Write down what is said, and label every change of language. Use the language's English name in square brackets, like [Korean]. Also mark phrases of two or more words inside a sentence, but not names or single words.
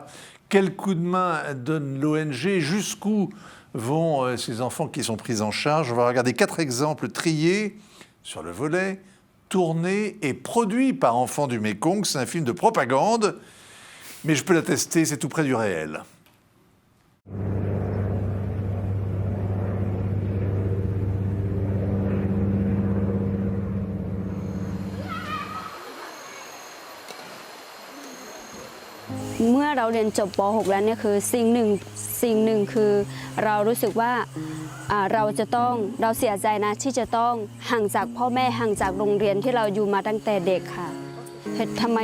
[French] Quel coup de main donne l'ONG ? Jusqu'où vont ces enfants qui sont pris en charge ? On va regarder 4 exemples triés sur le volet, tournés et produits par Enfants du Mékong. C'est un film de propagande, mais je peux l'attester, c'est tout près du réel. [Thai] เมื่อเราเรียนจบป .6 แล้วเนี่ยคือสิ่งหนึ่งคือเรารู้สึกว่าเราเสียใจนะที่จะต้องห่างจากพ่อแม่ห่างจากโรงเรียนที่เราอยู่มาตั้งแต่เด็กค่ะทำไม